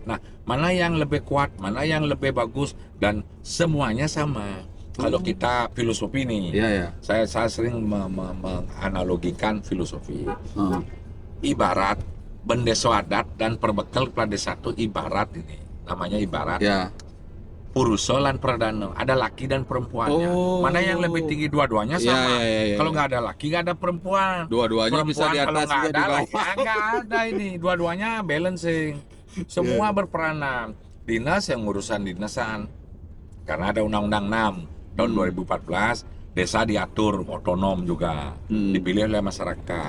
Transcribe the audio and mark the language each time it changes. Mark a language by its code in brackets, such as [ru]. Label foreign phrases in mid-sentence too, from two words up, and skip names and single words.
[id] Nah, mana yang lebih kuat, mana yang lebih bagus, dan semuanya sama. Kalau kita filosofi nih, saya sering menganalogikan filosofi. Ibarat bendeso adat dan perbekal kepala desa itu ibarat ini. Namanya ibarat. [jv] Puruso lan pradana, [id] ada laki dan perempuannya. Mana yang lebih tinggi, dua-duanya sama. Kalau nggak ada laki, nggak ada perempuan. Dua-duanya bisa di atas, kalau nggak bisa di ada bawah. laki, nggak ada ini. Dua-duanya balancing. Semua berperanan. Dinas yang urusan dinasan. Karena ada Undang-Undang 6 tahun 2014, desa diatur otonom juga, dipilih oleh masyarakat.